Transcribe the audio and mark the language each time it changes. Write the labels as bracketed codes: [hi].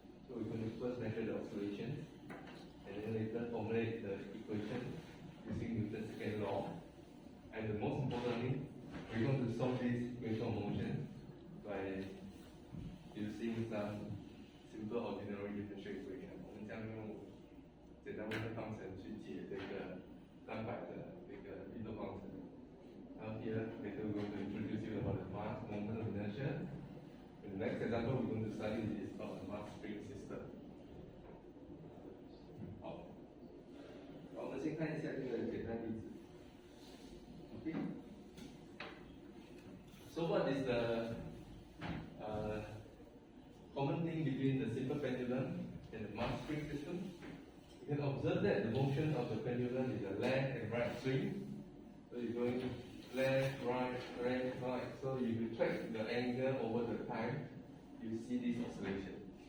[en] So we're going to first measure the oscillation, and then later formulate the equation using Newton's second law. And the most importantly, we're going to solve this equation of motion by using some simple ordinary differential equation. [zh] 我们将用简单微分方程去解这个单摆的这个运动方程。 [en] Now here, later we're going to introduce you about the mass, moment, and inertia. In the next example, we're going to study is about the mass spring system. [zh] 好，我们先看一下这个简单例子。 [en] Okay. So what is the common thing between the simple pendulum and the mass spring system? You can observe that the motion of the pendulum is a left and right swing. So you're going left, right, left, right. So if you track the angle over the time, you see this oscillation.